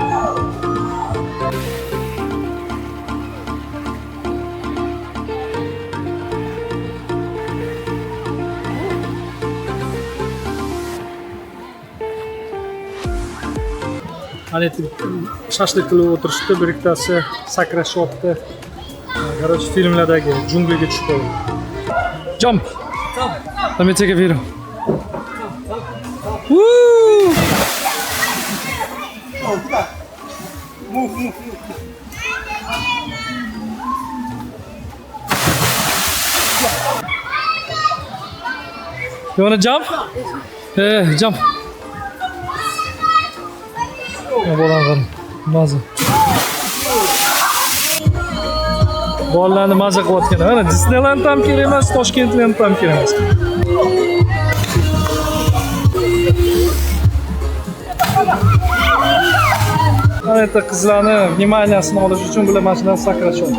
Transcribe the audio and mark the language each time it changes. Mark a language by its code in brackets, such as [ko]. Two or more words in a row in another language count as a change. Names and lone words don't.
[uz] Hani shashlik qilib o'tirishdi, bir ikkitasi sakrashyapti. Короче, filmlardagi jungliga tushib qoldi. [en] Jump. Let me take a video. Woo! Move. You wanna jump? Yeah, jump. [uz] Bolalarni maza qilayotgan. Mana Disneyland ham kerak emas, Toshkentland ham kerak emas. Mana yerda qizlarni vnimaniyasini olish uchun bular mana shundan sakrashadi.